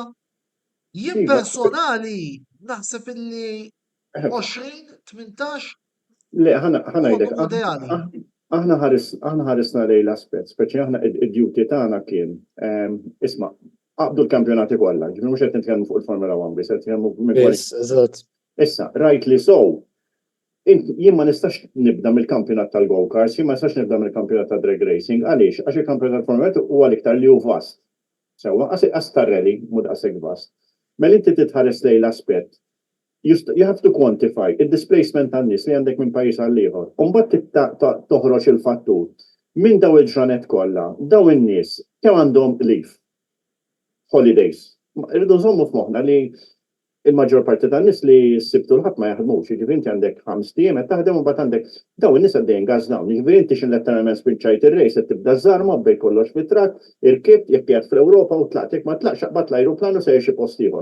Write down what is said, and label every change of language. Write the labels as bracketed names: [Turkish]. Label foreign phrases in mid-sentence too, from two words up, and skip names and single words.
[Maltese] Jien personali naħseb illi 20, 18 Le, ħanajdek, aħna ħarisna lej l-aspet, speċi aħna id-duty tagħna kien, isma' qabdu l-kampjonati kollha, ġifieri mhux qed nitkellmu fuq il-Formula 1 biss qed nitkellmu eżatt. Issa, [English] rightly so. [Maltese] Jien ma nistax nibda mill-kampjonat tal-go-karts, jien ma nistax nibda mill-kampjonat ta' [English] drag racing, [Maltese] għaliex għax il-kampjonat tal-Formula 1 huwa l-iktar li hu vast. Sewwa, qas tar-rally mhux daqshekk vast. Mela inti titħares lej l-aspett. [English] You have to quantify [Maltese] il-displacement tan-nies li għandek minn pajjiż għal ieħor. U mbagħad toħroġ il-fattur. Minn daw il-ġranet kollha, daw in-nies kemm għandhom [English] leave, holidays. [Maltese] Irridu nżommu f'moħħna li il-maġġor parti tan-nies li s-sibtu l-ħadd ma jaħdmux, jiġifieri inti għandek 5 tiem qed taħdem u mbagħad għandek dawn in-nies għaddejjin gas dawn, jiġifieri inti x'letteralment spiċċajt ir-rejs qed tibda żarma bejn kollox fit-trak, irkibt jekk qiegħed fl-Ewropa u tlaqt jekk ma tlaqx aqbad l-ajruplan u sejjer xi post ieħor.